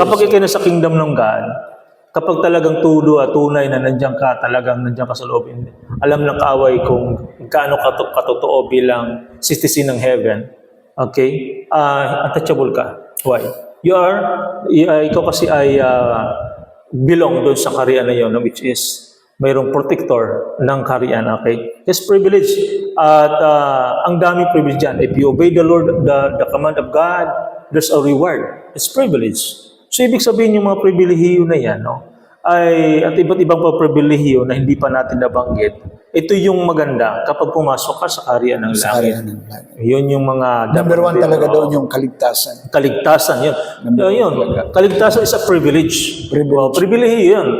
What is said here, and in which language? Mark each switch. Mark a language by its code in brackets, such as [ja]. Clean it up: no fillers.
[tl] Kapag ikaw na sa kingdom ng God, kapag talagang tunay na nandiyan ka sa loob, alam ng kaaway kung gaano katotoo bilang citizen ng heaven, okay? Untouchable ka. Why? Ikaw kasi ay belong doon sa kaharian na yun, which is mayroong protector ng kaharian, okay? [en] It's privilege. [tl] At ang daming privilege dyan. [en] If you obey the Lord, the command of God, there's a reward. It's privilege. [tl] So, ibig sabihin yung mga pribilehiyo na yan, at iba't ibang pribilehiyo na hindi pa natin nabanggit, ito yung maganda kapag pumasok ka sa kaharian ng langit. Yun yung mga... Number one talaga doon yung kaligtasan. Kaligtasan, yun. Kaligtasan [en] is a privilege. [tl] Pribilehiyo yun.